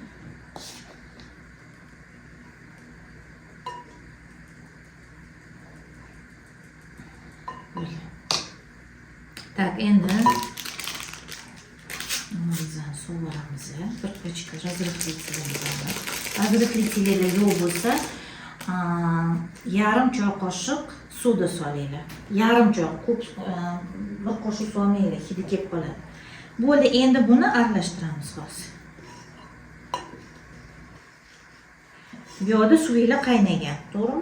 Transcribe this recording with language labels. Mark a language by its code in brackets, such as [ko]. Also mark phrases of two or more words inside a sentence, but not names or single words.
[uz] Tak, endi nimamizdan sovuramiz. Bir pachka razrыhlитель yo'q bo'lsa, yarim choy qoshiq suvda solinglar. Yarim choy, ko'p bir qoshiq solmanglar, hidi kelib qoladi. Bo'ldi, endi buni aralashtiramiz hozir. Bu yerda suvinglar qaynagan, to'g'rimi?